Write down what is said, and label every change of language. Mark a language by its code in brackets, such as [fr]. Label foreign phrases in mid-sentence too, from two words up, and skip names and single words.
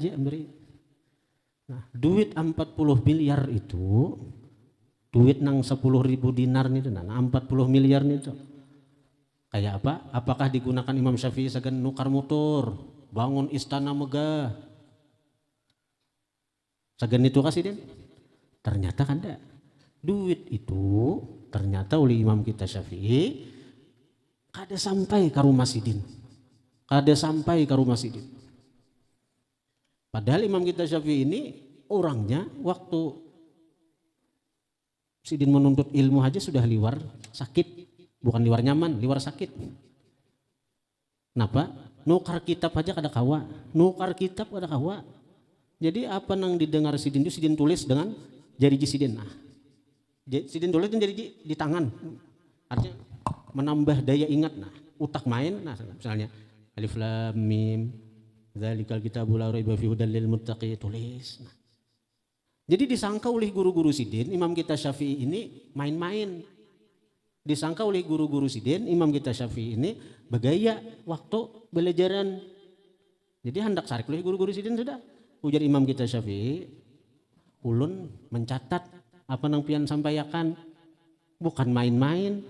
[bjn] Nah, duit 40 miliar itu, duit nang 10.000 dinar nih, nah 40 miliar nih tuh. [id] Kayak apa? [bjn] Apakah digunakan Imam Syafi'i segan nukar motor, bangun istana megah? Segan itu kasih dia? Ternyata kan ada. Duit itu ternyata oleh imam kita Syafi'i kada sampai ke rumah Sidin. Kada sampai ke rumah Sidin. Padahal imam kita Syafi'i ini orangnya waktu Sidin menuntut ilmu aja sudah liwar sakit. Bukan liwar nyaman, liwar sakit. [id] Kenapa? [bjn] Nukar kitab aja kada kawa. Nukar kitab kada kawa. Jadi apa nang didengar Sidin itu Sidin tulis dengan jari Sidin. Nah, Sidin tulis dengan jari di tangan. Artinya menambah daya ingat. Nah, utak main. Nah, misalnya [ar] ألف لام ميم ذلك الكتاب لا ريب فيه هدى للمتقين, [bjn] tulis. Nah, jadi disangka oleh guru-guru Sidin, imam kita Syafi'i ini main-main. Disangka oleh guru-guru Sidin, imam kita Syafi'i ini bergaya waktu belajaran. Jadi hendak sarik oleh guru-guru Sidin sudah. Ujar imam kita Syafi'i, ulun mencatat apa nang pian sampaikan, bukan main-main.